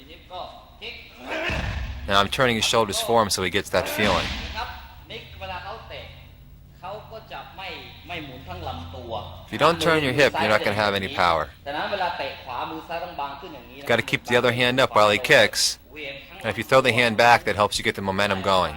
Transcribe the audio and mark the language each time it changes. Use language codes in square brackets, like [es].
[en] Now I'm turning his shoulders for him so he gets that feeling. [th] นิกเวลาเขาเตะเขาก็จะไม่หมุนทั้งลำตัว [en] If you don't turn your hip, you're not going to have any power. [th] แต่นั้นเวลาเตะขวามือซ้ายต้องบางขึ้นอย่างนี้ [en] You've got to keep the other hand up while he kicks. And if you throw the hand back, that helps you get the momentum going.